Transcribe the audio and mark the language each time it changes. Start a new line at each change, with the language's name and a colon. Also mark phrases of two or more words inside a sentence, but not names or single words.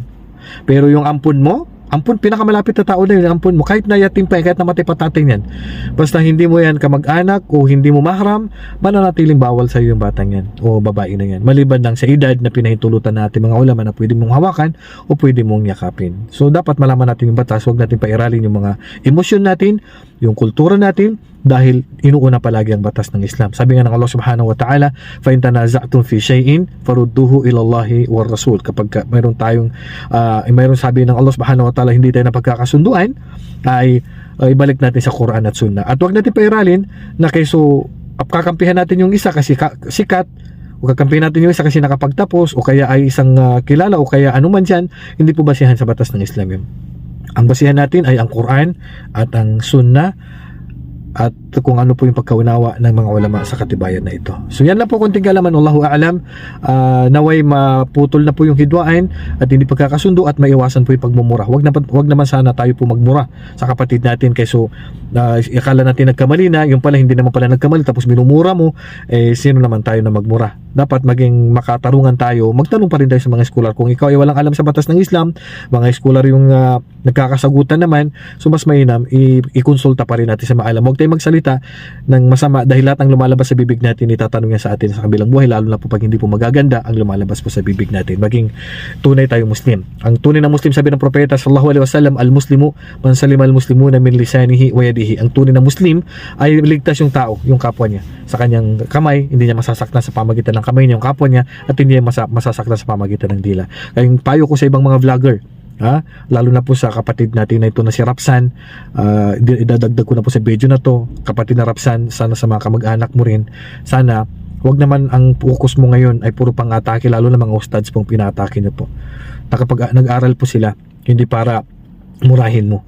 Filipino: Pero yung ampun mo, pinakamalapit na tao na yun, ampun mo, kahit na yatim pa yan, kahit namatay patating yan, basta hindi mo yan kamag-anak o hindi mo mahram, mananatiling bawal sa iyo yung batang yan o babae na yan, maliban lang sa edad na pinahintulutan natin mga ulama na pwede mong hawakan o pwede mong yakapin. So dapat malaman natin yung batas, huwag natin pairalin yung mga emosyon natin, yung kultura natin, dahil inuuna palagi ang batas ng Islam. Sabi nga ng Allah
Arabic: سبحانه وتعالى، فإن تنازعتم في شيء فردوه إلى الله والرسول.
Filipino: Kapag mayroon sabi ng Allah
Arabic: سبحانه وتعالى,
Filipino: hindi tayo napagkakasunduan, ay ibalik natin sa Quran at Sunnah. At huwag natin pairalin na kayso kakampihan natin yung isa kasi sikat, o kakampihan natin yung isa kasi nakapagtapos, o kaya ay isang kilala, o kaya anuman dyan. Hindi po basihan sa batas ng Islam yun. Ang basihan natin ay ang Quran at ang Sunnah, at kung ano po yung pagkaunawa ng mga ulama sa katibayan na ito. So yan lang po konting kalaman,
Arabic: والله أعلم.
Filipino: Naway maputol na po yung hidwaan at hindi pagkakasundo, at maiwasan po yung pagmumura. Wag naman sana tayo po magmura sa kapatid natin, kayso akala natin nagkamali na, yung pala hindi naman pala nagkamali, tapos minumura mo, sino naman tayo na magmura? Dapat maging makatarungan tayo, magtanong pa rin tayo sa mga scholar. Kung ikaw ay walang alam sa batas ng Islam, mga scholar yung nagkakasagutan naman, so mas mainam i-konsulta pa rin natin sa maalam. Huwag tayo magsalita ng masama, dahil lahat ng lumalabas sa bibig natin itatanong yan sa atin sa kabilang buhay, lalo na po pag hindi po magaganda ang lumalabas po sa bibig natin. Maging tunay tayong Muslim. Ang tunay na Muslim, sabi ng propeta
Arabic: صلى الله عليه وسلم, المسلم من سلم المسلمون من لسانه ويده.
Filipino: Ang tunay na Muslim ay ligtas yung tao, yung kapwa niya, sa kanyang kamay, hindi niya masasaktan sa pamagitan ng kamay niya yung kapwa niya, at hindi niya masasaktan sa pamagitan ng dila. Kaya yung payo ko sa ibang mga vlogger, lalo na po sa kapatid natin na ito na si Rapsan, idadagdag ko na po sa video na to, kapatid na Rapsan, sana sa mga kamag-anak mo rin, sana wag naman ang focus mo ngayon ay puro pang-atake, lalo na mga ustads pong pinatake niyo po, na kapag nag-aral po sila, hindi para murahin mo.